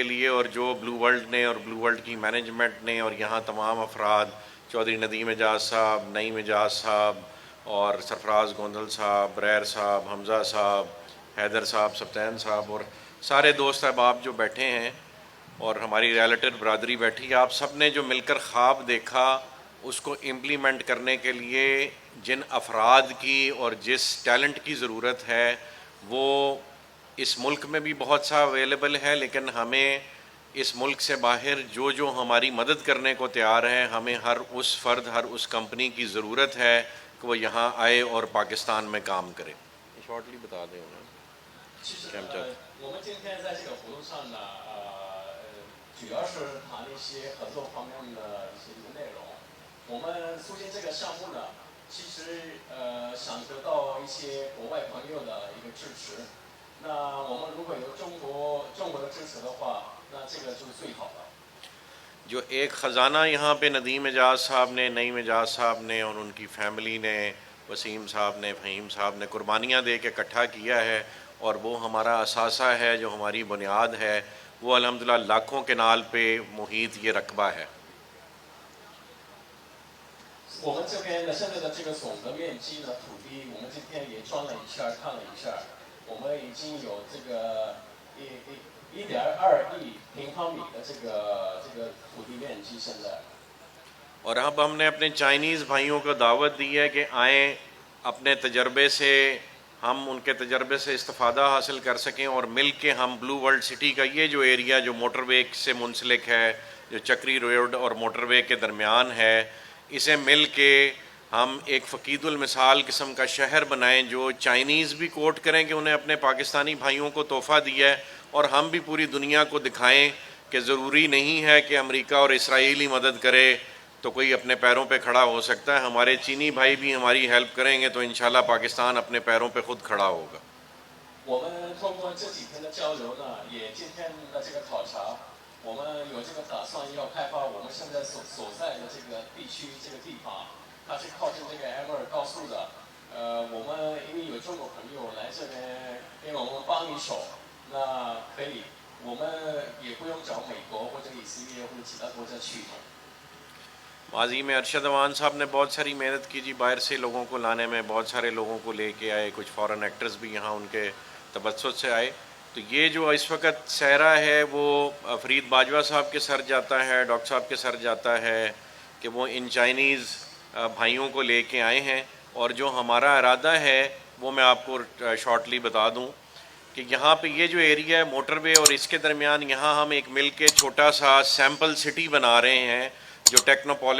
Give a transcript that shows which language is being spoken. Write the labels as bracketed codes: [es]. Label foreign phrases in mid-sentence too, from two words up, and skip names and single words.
[ur] لیے، اور جو بلو ورلڈ نے اور بلو ورلڈ کی مینجمنٹ نے اور یہاں تمام افراد، چودھری ندیم اعجاز صاحب، نعیم اعجاز صاحب اور سرفراز گوندل صاحب، بریر صاحب، حمزہ صاحب، حیدر صاحب، سبطین صاحب اور سارے دوست احباب جو بیٹھے ہیں اور ہماری ریلیٹڈ برادری بیٹھی، آپ سب نے جو مل کر خواب دیکھا اس کو امپلیمنٹ کرنے کے لیے جن افراد کی اور جس ٹیلنٹ کی ضرورت ہے وہ اس ملک میں بھی بہت سا اویلیبل ہے، لیکن ہمیں اس ملک سے باہر جو ہماری مدد کرنے کو تیار ہے، ہمیں ہر اس فرد، ہر اس کمپنی کی ضرورت ہے کہ وہ یہاں آئے اور پاکستان میں کام کرے۔ شارٹلی بتا دیں انہیں [zh] 其实我们今天在这个活动上呢，主要是谈一些合作方面的一些内容。我们促进这个项目呢，其实想得到一些国外朋友的一个支持。那我们如果有中国的支持的话，那这个就是最好的。 [ur] جو ایک خزانہ یہاں پہ ندیم اعجاز صاحب نے، نعیم اعجاز صاحب نے اور ان کی فیملی نے، وسیم صاحب نے، فہیم صاحب نے قربانیاں دے کے اکٹھا کیا ہے، اور وہ ہمارا اثاثہ ہے، جو ہماری بنیاد ہے، وہ الحمدللہ لاکھوں کنال پہ محیط یہ رقبہ ہے۔ [zh] 我们这边的现在的这个总的面积呢，土地我们今天也转了一下，看了一下，我们已经有这个1.2亿平方米的这个土地面积现在。 [ur] اور اب ہم نے اپنے چائنیز بھائیوں کو دعوت دی ہے کہ آئیں، اپنے تجربے سے ہم ان کے تجربے سے استفادہ حاصل کر سکیں اور مل کے ہم بلو ورلڈ سٹی کا یہ جو ایریا جو موٹر وے سے منسلک ہے، جو چکری روڈ اور موٹر وے کے درمیان ہے، اسے مل کے ہم ایک فقید المثال قسم کا شہر بنائیں جو چائنیز بھی کوٹ کریں کہ انہیں اپنے پاکستانی بھائیوں کو تحفہ دیا ہے، اور ہم بھی پوری دنیا کو دکھائیں کہ ضروری نہیں ہے کہ امریکہ اور اسرائیل ہی مدد کرے تو کوئی اپنے پیروں پہ کھڑا ہو سکتا ہے۔ ہمارے چینی بھائی بھی ہماری ہیلپ کریں گے تو انشاءاللہ پاکستان اپنے پیروں پہ خود کھڑا ہوگا۔ [zh] 我们通过这几天的交流呢，也今天的这个考察，我们有这个打算要开发我们现在所在的这个地区这个地方，它是靠近这个 M2高速的。我们因为有中国朋友来这边给我们帮一手，那可以，我们也不用找美国或者以色列或者其他国家去。 [ur] ماضی میں ارشد اوان صاحب نے بہت ساری محنت کی جی، باہر سے لوگوں کو لانے میں، بہت سارے لوگوں کو لے کے آئے، کچھ [en] foreign actors [ur] بھی یہاں ان کے تبسط سے آئے۔ تو یہ جو اس وقت سہرا ہے وہ فرید باجوہ صاحب کے سر جاتا ہے، ڈاکٹر صاحب کے سر جاتا ہے کہ وہ ان چائنیز بھائیوں کو لے کے آئے ہیں، اور جو ہمارا ارادہ ہے وہ میں آپ کو شارٹلی بتا دوں کہ یہاں پہ یہ جو ایریا ہے موٹر وے اور اس کے درمیان، یہاں ہم ایک مل کے چھوٹا سا [en] sample city [ur] بنا رہے ہیں جو ٹیکنوپولس ہوگا۔